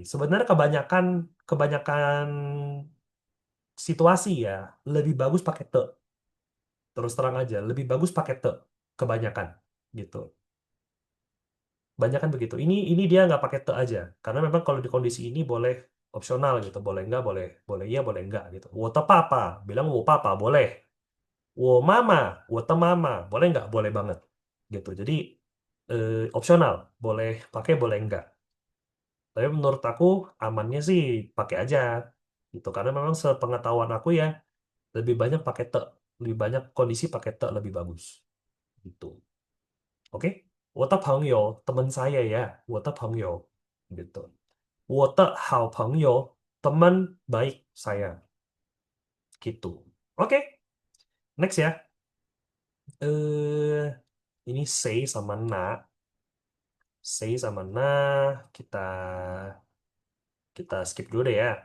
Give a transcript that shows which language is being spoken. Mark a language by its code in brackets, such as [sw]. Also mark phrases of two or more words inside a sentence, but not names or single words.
[id] Sebenarnya kebanyakan kebanyakan situasi ya lebih bagus pakai te. Terus terang aja, lebih bagus pakai te. Kebanyakan gitu. Banyak kan begitu. Ini dia nggak pakai te aja. Karena memang kalau di kondisi ini boleh opsional gitu. Boleh nggak, boleh boleh iya, boleh nggak gitu. [zh] 我的爸爸, [id] bilang [zh] 我爸爸, [id] boleh. [zh] 我妈妈，我的妈妈, [id] boleh nggak? Boleh banget. Gitu. Jadi opsional. Boleh pakai, boleh nggak. Tapi menurut aku amannya sih pakai aja. Gitu. Karena memang sepengetahuan aku ya, lebih banyak pakai te. Lebih banyak kondisi pakai te lebih bagus. Gitu. Oke? [zh] 我的朋友, [id] teman saya ya. [zh] 我的朋友. Gitu. 我的好朋友, [id] teman baik saya. Gitu. Oke, next ya. Eh, ini say sama na. Say sama na kita kita skip dulu deh ya.